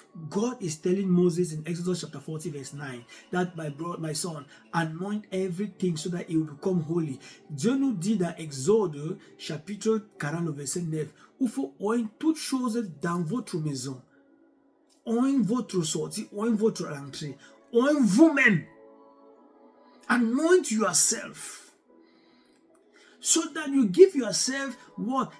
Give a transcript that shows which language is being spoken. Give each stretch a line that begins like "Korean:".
English: God is telling Moses in Exodus chapter 40 verse 9 that my son, anoint everything so that it will become holy.
French: Dieu nous dit dans Exode chapitre 40 verset 9, il faut oindre toutes choses dans votre maison. Oindre votre sortie, oindre votre entrée, oindre vous-même.
English: Anoint yourself. So that you give yourself what?